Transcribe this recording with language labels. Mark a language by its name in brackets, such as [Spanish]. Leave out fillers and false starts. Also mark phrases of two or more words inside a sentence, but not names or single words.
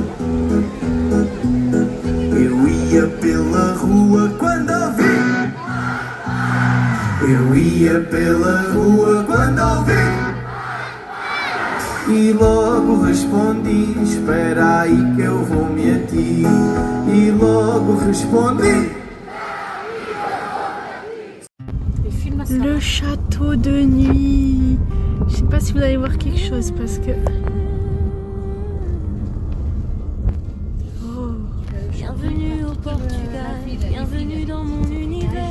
[Portuguese] Eu ia pela rua quando ouvi. Eu ia pela rua quando ouvi. E logo respondi, espera aí que eu vou-me a ti. E logo respondi. [French] Le château de nuit. Je sais pas si vous allez voir quelque chose parce que... Bienvenue au Portugal, bienvenue dans mon univers.